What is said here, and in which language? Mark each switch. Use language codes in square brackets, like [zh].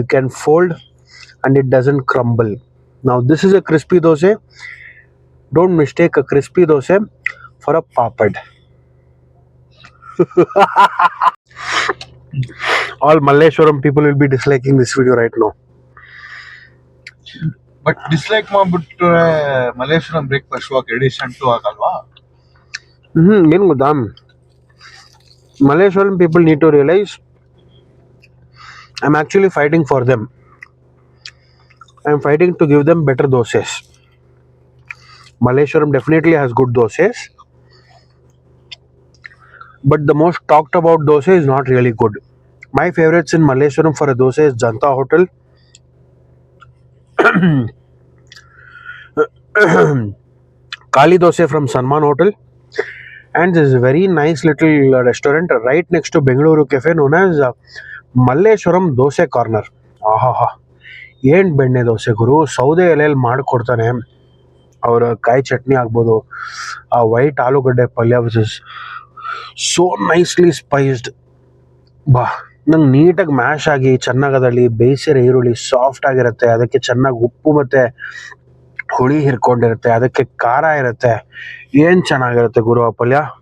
[en] You can fold and it doesn't crumble. Now this is a crispy dosa Don't mistake a crispy dosa for a papad. All Malleshwaram people will be disliking this video right now. [kn] But dislike ಮಾಡ್ಬಿಟ್ರೆ Malleswaram breakfast walk edition 2 ಆಗಲ್ವಾ? ಏನು ಗೊತ್ತಾ, [en] Malleshwaram people need to realize I'm actually fighting for them. I'm fighting to give them better dosas. Malleshwaram definitely has good dosas, but the most talked about dosa is not really good. My favorites in Malleshwaram for a dosa is Janta Hotel, Kali Dosa from Sanman Hotel, and this very nice little restaurant right next to Bengaluru Cafe known as Malleshwaram Dosa Corner. [kn] ಆಹಾ, ಏನು ಬೆಣ್ಣೆ ದೋಸೆ ಗುರು, ಸೌದೆ ಎಲೆಯಲ್ಲಿ ಮಾಡಿಕೊಡ್ತಾನೆ. ಅವರ ಕಾಯಿ ಚಟ್ನಿ ಆಗ್ಬೋದು, ಆ white ಆಲೂಗಡ್ಡೆ ಪಲ್ಯ [en] Which is so nicely spiced. [kn] ನಂಗೆ ನೀಟಾಗಿ ಮ್ಯಾಶ್ ಆಗಿ ಚೆನ್ನಾಗದಲ್ಲಿ ಬೇಯಿಸಿರೋ ಈರುಳ್ಳಿ ಸಾಫ್ಟ್ ಆಗಿರುತ್ತೆ, ಅದಕ್ಕೆ ಚೆನ್ನಾಗಿ ಉಪ್ಪು ಮತ್ತು ಹುಳಿ ಹಿರ್ಕೊಂಡಿರುತ್ತೆ, ಅದಕ್ಕೆ ಖಾರ ಇರುತ್ತೆ, ಏನು ಚೆನ್ನಾಗಿರುತ್ತೆ ಗುರು ಆ ಪಲ್ಯ.